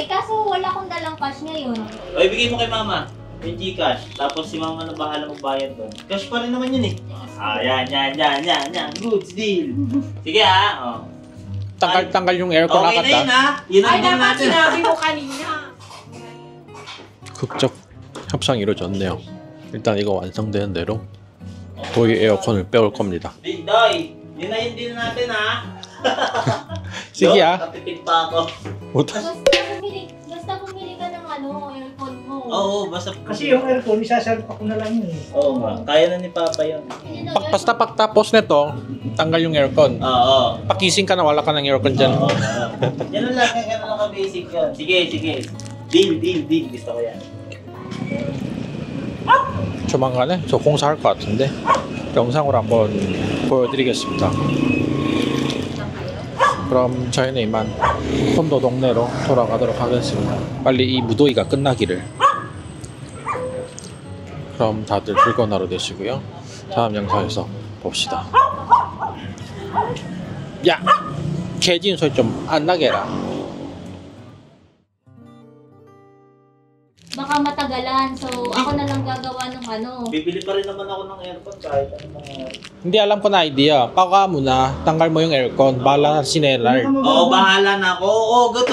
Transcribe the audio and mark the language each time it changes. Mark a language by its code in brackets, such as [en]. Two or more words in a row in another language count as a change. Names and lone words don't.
[tl] Kaso wala akong dalang cash ngayon. O, ibigay mo kay mama. Yung Gcash. Tapos si mama na bahala magbayad doon. Cash pa rin naman yun eh. Yan. [en] Goods deal. [tl] Sige ha. Oh. Tanggal yung aircon Okay na agad yun ha. Yun ang Ay, deal dapat natin. sinabi mo kanina. [ko] 극적 협상이 이루어졌네요. 일단 이거 완성되는 대로 도이 에어컨을 빼올 겁니다. [tl] Doy, yun na yung deal natin ha. Sige ah. Katipid pa ako. [ko] 못하. [tl] Basta bumili ka ng ano, aircon mo. Oo, basta. Kasi yung aircon, isasalpa ko na lang yun eh. Oo nga, kaya na ni Papa yun. Basta pagtapos nito, tanggal yung aircon. Oo. Pakising ka na, wala ka ng aircon dyan. Oo. Yan lang, yan lang ang basic yun. Sige. Deal. Gusto ko yan. [ko] 조만간에 저 공사할 것 같은데 영상으로 한번 보여드리겠습니다. 그럼 저희는 이만 콘도 동네로 돌아가도록 하겠습니다. 빨리 이 무더위가 끝나기를. 그럼 다들 즐거운 하루 되시고요. 다음 영상에서 봅시다. 야! 개진 소리 좀 안 나게 해라. [tl] Baka matagalan. So, ako na lang gagawa ng ano. Bibili pa rin naman ako ng aircon kahit ano mangyari. Hindi alam ko na idea. Paka mo na, tanggal mo yung aircon. Bahala si Nenard. Oo, bahala na ako. Oo, totoo naman